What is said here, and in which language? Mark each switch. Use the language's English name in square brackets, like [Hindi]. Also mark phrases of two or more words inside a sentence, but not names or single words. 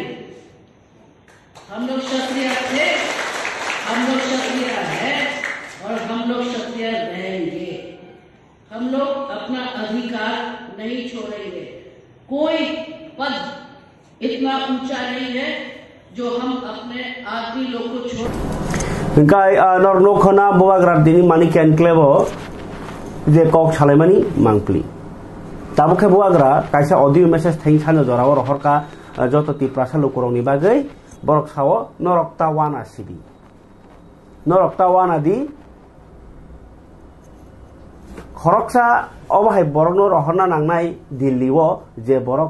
[Hindi] हम लोग क्षत्रिय थे, हम लोग क्षत्रिय हैं और हम लोग क्षत्रिय रहेंगे। हम लोग अपना अधिकार नहीं छोड़ेंगे। कोई पद इतना ऊंचा नहीं है जो हम अपने आदमी लोग को छोड़। [Kok Borok] गाय नरनोखना बुआग्रा दिनि मानिक एनक्लेव जे कक सालायमानि मांगप्ली ताबुखे बुआग्रा कायसा [English] audio message [Kok Borok] थैंक सानो जराव रहरका जत तिप्रासा लोकरनि बागै बरक साव नरक्ता वाना सिबि नरक्ता वाना दि खरकसा अबाहाय बरकनो रहरना नांनाय दिल्लीओ जे बरक